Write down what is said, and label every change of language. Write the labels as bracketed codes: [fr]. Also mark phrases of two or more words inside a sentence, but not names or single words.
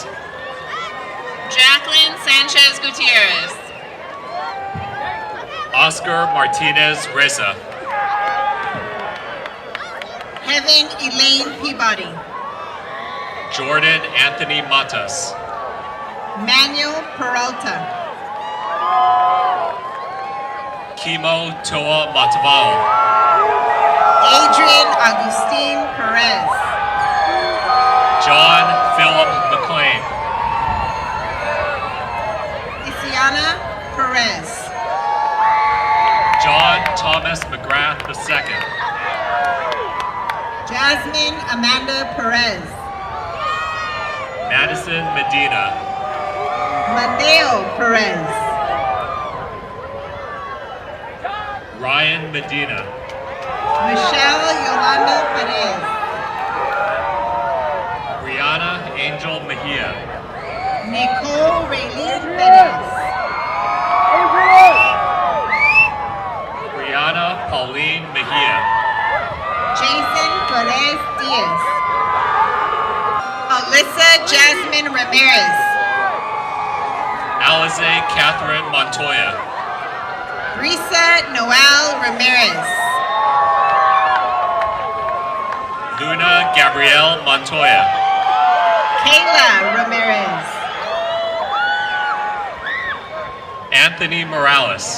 [en] Jacqueline Sanchez Gutierrez. Oscar Martinez Reza. Heaven Elaine Peabody. Jordan Anthony Matas. Manuel Peralta. Kimo Toa Matavao. Adrian Agustin Perez. John Philip McLean. Isiana Perez. John Thomas McGrath II. Jasmine Amanda Perez. Madison Medina. Mateo Perez. Ryan Medina. Michelle Yolanda Perez. Brianna Angel Mejia. Nicole Raylene Perez. Brianna Pauline Mejia. Jason Perez Diaz. Alyssa Jasmine Ramirez. Alize Catherine Montoya. Risa Noel Ramirez. Luna Gabrielle Montoya. Kayla Ramirez. Anthony Morales.